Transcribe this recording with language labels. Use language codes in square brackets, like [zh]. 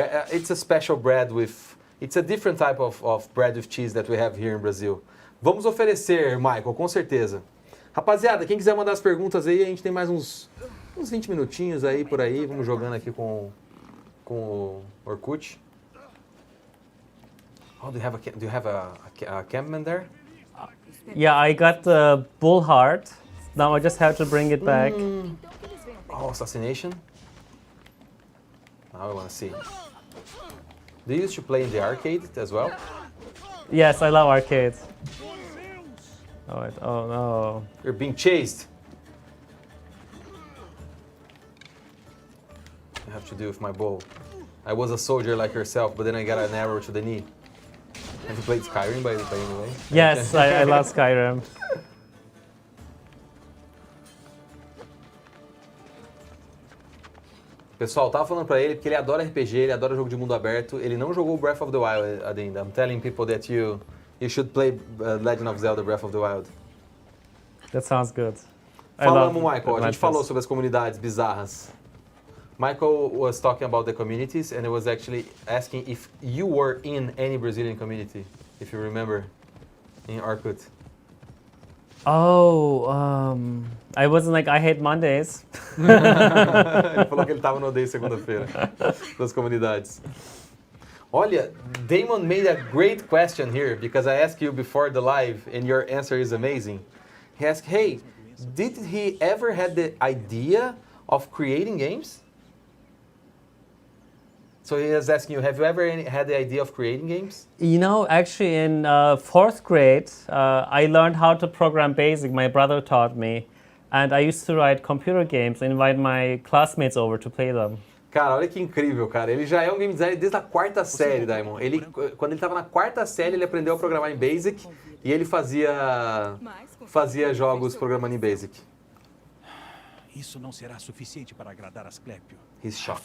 [en] It's a special bread with. It's a different type of bread with cheese that we have here in Brazil. [pt] Vamos oferecer, Michael, com certeza. Rapaziada, quem quiser mandar as perguntas aí, a gente tem mais uns 20 minutinhos aí por aí. Vamos jogando aqui com o Orkut. [en] Oh, do you have a campman there? Yeah, I got the bull heart. Now I just have to bring it back. Oh, assassination. Now I want to see. Do you used to play in the arcade as well? Yes, I love arcades. Oh, oh no. You're being chased. I have to do with my bow. I was a soldier like yourself, but then I got an arrow to the knee. Have you played Skyrim by any way? Yes, I love Skyrim. [pt] Pessoal, tava falando pra ele porque ele adora RPG, ele adora jogo de mundo aberto. Ele não jogou Breath of the Wild ainda. [en] I'm telling people that you should play Legend of Zelda Breath of the Wild. That sounds good. [pt] Falamos, Michael. A gente falou sobre as comunidades bizarras. [en] Michael was talking about the communities and he was actually asking if you were in any Brazilian community, if you remember, in Orkut. Oh, I wasn't like, I hate Mondays. [pt] Ele falou que ele tava no Odeio Segunda-feira, das comunidades. [en] Olha, Damon made a great question here because I asked you before the live and your answer is amazing. He asked, hey, did he ever had the idea of creating games? So he is asking you, have you ever had the idea of creating games? You know, actually in 4th grade, I learned how to program BASIC. My brother taught me. And I used to write computer games and invite my classmates over to play them. [pt] Cara, olha que incrível, cara. Ele já é um game designer desde a 4ª série, Daimon. Quando ele estava na 4ª série, ele aprendeu a programar em BASIC e ele fazia jogos programando em BASIC. Isso não será suficiente para agradar Asclépio. [en] He's A shocked